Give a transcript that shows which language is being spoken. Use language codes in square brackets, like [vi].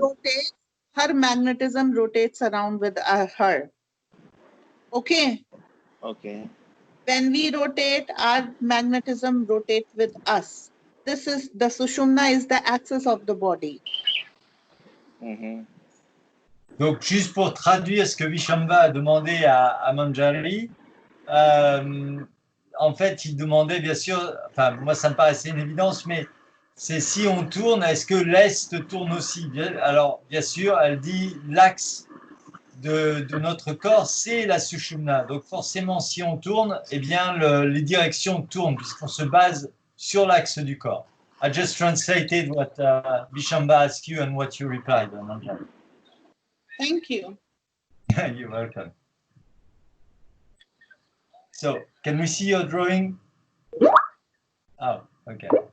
[en] rotates, her magnetism rotates around with her. Okay. Okay. When we rotate, our magnetism rotates with us. This is the Sushumna is the axis of the body. Mm-hmm. [fr] Donc, juste pour traduire ce que Vishamba a demandé à Manjari, en fait, il demandait bien sûr, enfin, moi ça me paraissait une évidence, mais c'est si on tourne, est-ce que l'Est tourne aussi? Alors, bien sûr, elle dit l'axe de notre corps, c'est la Sushumna. Donc, forcément, si on tourne, eh bien, les directions tournent, puisqu'on se base sur l'axe du corps. [en] I just translated what Vishamba asked you and what you replied, Manjari. Thank you. You're welcome. So, can we see your drawing? Oh, okay.